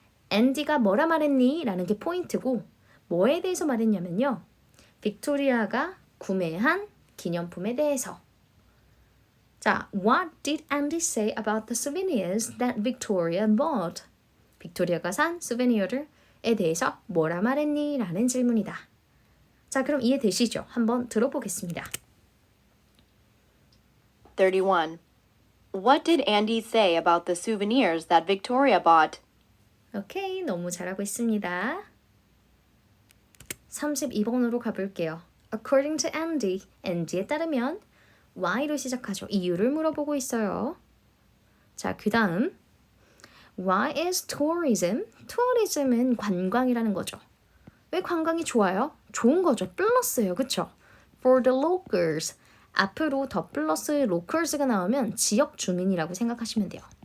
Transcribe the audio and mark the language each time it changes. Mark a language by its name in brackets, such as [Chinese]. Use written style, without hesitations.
[Korean] 앤디가 뭐라 말했니? 라는 게 포인트고 뭐에 대해서 말했냐면요. 빅토리아가 구매한 기념품에 대해서. [English] 자, what did Andy say about the souvenirs that Victoria bought? [Korean] 빅토리아가 산 수베니어에 대해서 뭐라 말했니? 라는 질문이다. 자, 그럼 이해되시죠? 한번 들어보겠습니다. 31. [English] What did Andy say about the souvenirs that Victoria bought? [Korean] 오케이, 너무 잘하고 있습니다. 32번으로 가볼게요. [English] According to Andy, [Korean] Andy에 따르면 why로 시작하죠. 이유를 물어보고 있어요. 자, 그 다음 [English] Why is tourism? [Korean] tourism은 관광이라는 거죠. 왜 관광이 좋아요? 좋은 거죠. 플러스예요. 그쵸? [English] For the locals. [Korean] 앞으로 더 플러스 locals가 나오면 지역 주민이라고 생각하시면 돼요.